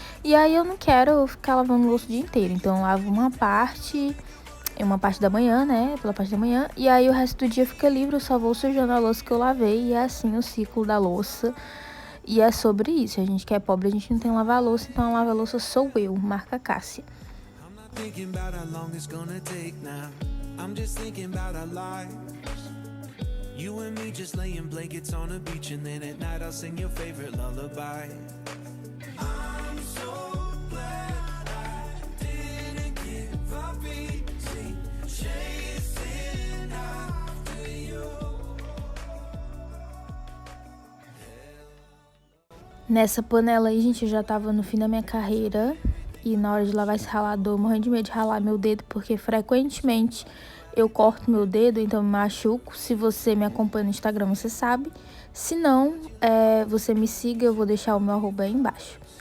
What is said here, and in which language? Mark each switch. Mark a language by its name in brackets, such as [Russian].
[Portuguese] E aí eu não quero ficar lavando louça o dia inteiro. Então eu lavo uma parte da manhã, né? Pela parte da manhã. E aí o resto do dia fica livre, eu só vou sujando a louça que eu lavei. E é assim o ciclo da louça. E é sobre isso. A gente que é pobre, a gente não tem lava-louça, então a lava-louça sou eu, marca Cássia. [English] Thinking about how long it's gonna take now. I'm just thinking about our lives. You and me just laying blankets on a beach, and then at night I'll sing your favorite lullaby. I'm so glad I didn't give up easy, chasing after you. [Portuguese] Nessa panela aí, gente, eu já tava no fim da minha carreira. E na hora de lavar esse ralador, morrendo de medo de ralar meu dedo, porque frequentemente eu corto meu dedo, então me machuco. Se você me acompanha no Instagram, você sabe. Se não, você me siga, eu vou deixar o meu arroba aí embaixo.